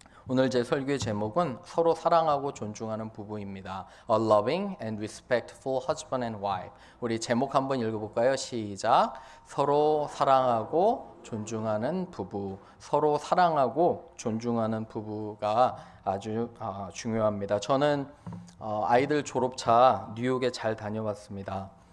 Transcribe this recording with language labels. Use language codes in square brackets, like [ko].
[ko] 오늘 제 설교의 제목은 서로 사랑하고 존중하는 부부입니다. [en] A loving and respectful husband and wife. [ko] 우리 제목 한번 읽어볼까요? 시작. 서로 사랑하고 존중하는 부부. 서로 사랑하고 존중하는 부부가 아주 중요합니다. 저는 아이들 졸업차 뉴욕에 잘 다녀왔습니다.